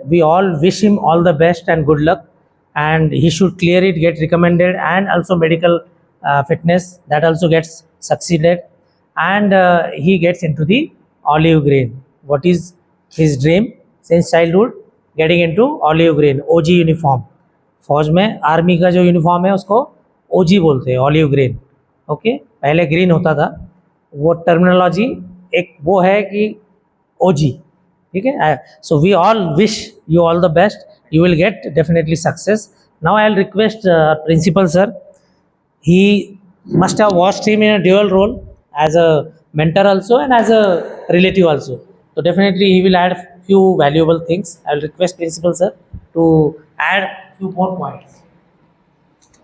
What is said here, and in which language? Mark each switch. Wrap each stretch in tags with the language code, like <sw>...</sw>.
<en>We all wish him all the best and good luck, and he should clear it, get recommended, and also medical fitness that also gets succeeded, and he gets into the olive green. What is his dream since childhood? Getting into olive green, OG uniform.</en> <hi>फौज में army का जो uniform है उसको ओजी बोलते हैं, olive green. Okay, पहले green होता था, वो टर्मिनोलॉजी एक वो है कि ओजी, ठीक है.</hi> <en>So we all wish you all the best, you will get definitely success. Now I will request principal sir, he must have watched him in a dual role as a mentor also and as a relative also, so definitely he will add few valuable things. I will request principal sir to add few more points.</en>